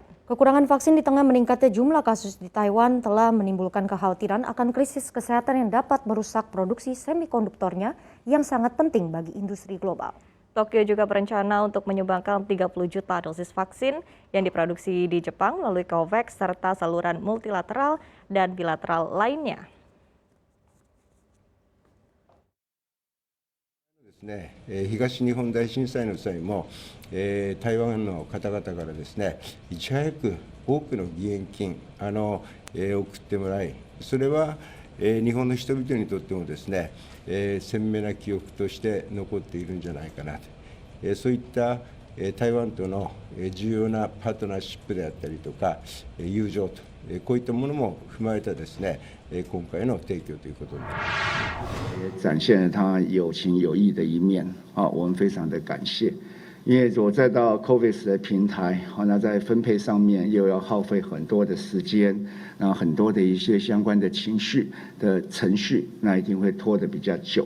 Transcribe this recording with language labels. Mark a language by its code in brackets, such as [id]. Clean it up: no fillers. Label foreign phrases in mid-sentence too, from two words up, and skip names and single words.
[id] Kekurangan vaksin di tengah meningkatnya jumlah kasus di Taiwan telah menimbulkan kekhawatiran akan krisis kesehatan yang dapat merusak produksi semikonduktornya yang sangat penting bagi industri global. Tokyo juga berencana untuk menyumbangkan 30 juta dosis vaksin yang diproduksi di Jepang melalui COVAX serta saluran multilateral dan bilateral lainnya. [ja] 東日本大震災の際も、台湾の方々からですね、いち早く多くの義援金送ってもらい、それは日本の人々にとってもですね、鮮明な記憶として残っているんじゃないかなと、そういった台湾との重要なパートナーシップであったりとか友情とこういったものも踏まえたですね今回の提供ということになります。 [zh] 展现了他有情有义的一面啊，我们非常的感谢。因为我再到 COVAX 的平台，那在分配上面又要耗费很多的时间，然后很多的一些相关的情绪的程序，那一定会拖得比较久。